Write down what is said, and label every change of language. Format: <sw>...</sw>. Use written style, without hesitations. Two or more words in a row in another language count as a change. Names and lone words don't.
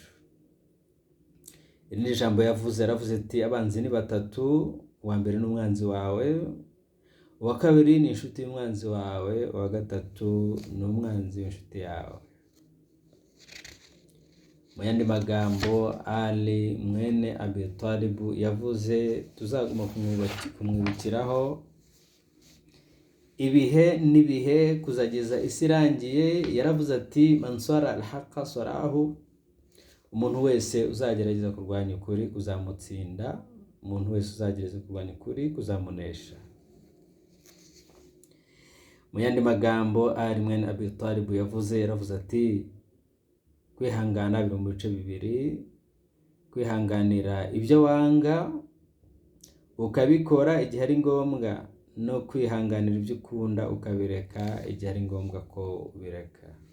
<rw>Iri ni ijambo yavuze, yaravuze ati abanzi ni batatu, uwa mbere ni umwanzi wawe, uwa kabiri ni inshuti y'umwanzi wawe, uwa gatatu ni umwanzi w'inshuti yawe. Mu yandi magambo Ali mwene Abi Talib yavuze tuzaguma kumwibukiraho ibihe n'ibihe kuzageza isi irangiye. Yaravuze ati</rw> <ar>من صارع الحق صرعه,</ar> <rw>umuntu wese uzagerageza kurwanya ukuri kuzamutsinda, umuntu wese uzagerageza kurwanya ukuri kuzamunesha. Mu yandi magambo Ali mwene Abi Talib yaravuze ati kwihangana biri mu bice bibiri: kwihanganira ibyo wanga ukabikora igihe ari ngombwa, no kwihanganira ibyo ukunda ukabireka igihe ari ngombwa ko ubireka.</rw>